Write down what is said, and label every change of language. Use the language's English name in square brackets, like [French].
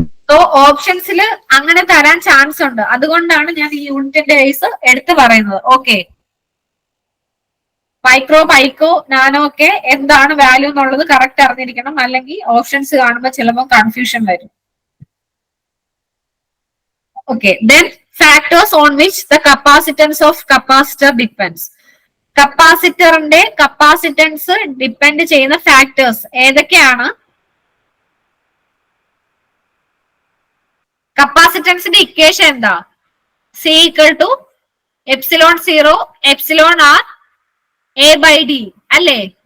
[Malayalam] So ഓപ്ഷൻസിൽ അങ്ങനെ തരാൻ chance ഉണ്ട്. അതുകൊണ്ടാണ് ഞാൻ ഈ യൂണിറ്റിന്റെ കേസ് എടുത്തു പറയുന്നത്. ഓക്കെ, മൈക്രോ, പൈക്കോ, നാനോ ഒക്കെ എന്താണ് വാല്യൂ എന്നുള്ളത് കറക്റ്റ് അറിഞ്ഞിരിക്കണം. അല്ലെങ്കിൽ ഓപ്ഷൻസ് കാണുമ്പോൾ ചിലപ്പോൾ കൺഫ്യൂഷൻ വരും. [English] Okay, then factors on which the capacitance of capacitor depends. [Malayalam] കപ്പാസിറ്ററിന്റെ കപ്പാസിറ്റൻസ് ഡിപ്പെൻഡ് ചെയ്യുന്ന ഫാക്ടേഴ്സ് ഏതൊക്കെയാണ്? കപ്പാസിറ്റൻസിന്റെ ഇക്വേഷൻ എന്താ? C equal to epsilon 0 epsilon R A by D അല്ലേ?